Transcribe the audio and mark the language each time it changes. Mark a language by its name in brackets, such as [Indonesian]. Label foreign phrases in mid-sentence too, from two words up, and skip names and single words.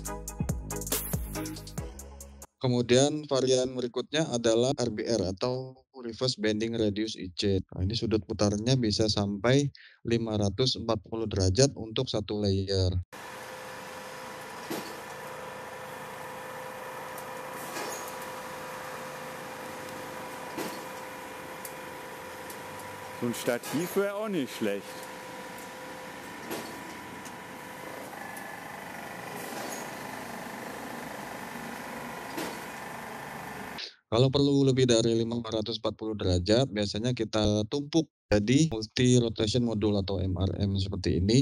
[Indonesian] Kemudian varian berikutnya adalah RBR atau [English] reverse bending radius IC. [Indonesian] Nah, ini sudut putarnya bisa sampai 540 derajat untuk satu layer. [German] So ein Stativ wäre auch nicht schlecht. [Indonesian] Kalau perlu lebih dari 540 derajat, biasanya kita tumpuk jadi [English] multi rotation modul [Indonesian] atau MRM seperti ini.